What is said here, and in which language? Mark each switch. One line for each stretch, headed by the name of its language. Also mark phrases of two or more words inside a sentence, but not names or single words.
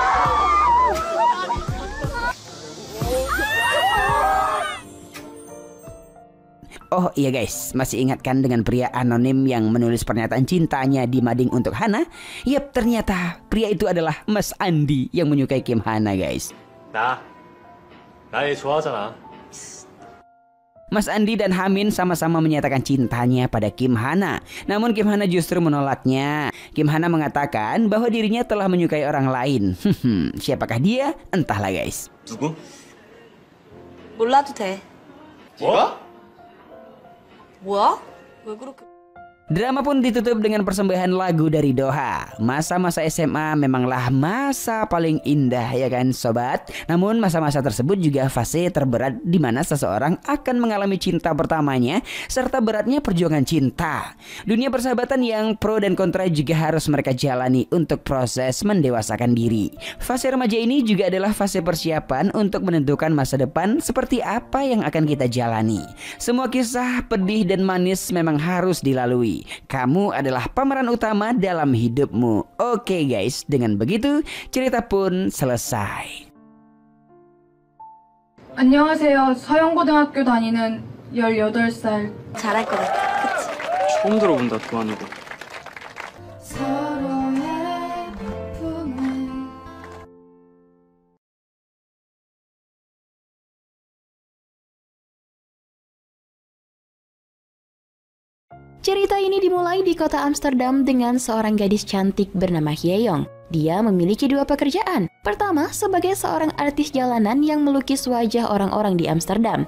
Indonesian: Oh iya guys, masih ingatkan dengan pria anonim yang menulis pernyataan cintanya di mading untuk Hana? Yap, ternyata pria itu adalah Mas Andi yang menyukai Kim Hana guys.
Korean: 나 좋아하잖아.
Indonesian: Mas Andi dan Hamin sama-sama menyatakan cintanya pada Kim Hana. Namun Kim Hana justru menolaknya. Kim Hana mengatakan bahwa dirinya telah menyukai orang lain. Siapakah dia? Entahlah guys.
Korean: 누구? 몰라도 돼. 뭐? 뭐야? 왜 그렇게...
Indonesian: Drama pun ditutup dengan persembahan lagu dari Doha. Masa-masa SMA memanglah masa paling indah ya kan sobat. Namun masa-masa tersebut juga fase terberat di mana seseorang akan mengalami cinta pertamanya serta beratnya perjuangan cinta. Dunia persahabatan yang pro dan kontra juga harus mereka jalani untuk proses mendewasakan diri. Fase remaja ini juga adalah fase persiapan untuk menentukan masa depan seperti apa yang akan kita jalani. Semua kisah pedih dan manis memang harus dilalui. Kamu adalah pemeran utama dalam hidupmu. Oke guys, dengan begitu cerita pun selesai.
Korean: 안녕하세요. 서영고등학교 다니는 18살. 잘할 것 같아. 처음 들어본다, 도안이고. 서로의 품에
Indonesian: Cerita ini dimulai di kota Amsterdam dengan seorang gadis cantik bernama Hyeyoung. Dia memiliki dua pekerjaan. Pertama, sebagai seorang artis jalanan yang melukis wajah orang-orang di Amsterdam.